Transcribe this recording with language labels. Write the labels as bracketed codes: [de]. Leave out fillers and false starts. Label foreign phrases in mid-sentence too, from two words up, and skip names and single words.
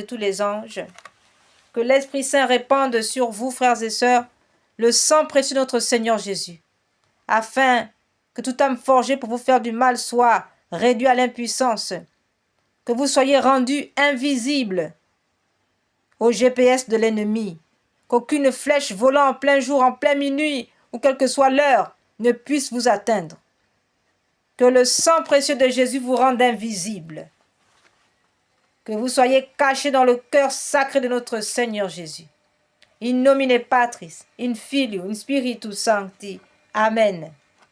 [fr] tous les anges, que l'Esprit Saint répande sur vous, frères et sœurs, le sang précieux de notre Seigneur Jésus, afin que toute âme forgée pour vous faire du mal soit réduite à l'impuissance, que vous soyez rendus invisibles au GPS de l'ennemi, qu'aucune flèche volant en plein jour, en pleine minuit, ou quelle que soit l'heure, ne puisse vous atteindre. Que le sang précieux de Jésus vous rende invisible. Que vous soyez cachés dans le cœur sacré de notre Seigneur Jésus. [la] In nomine Patris, in Filio, in Spiritus Sancti. Amen.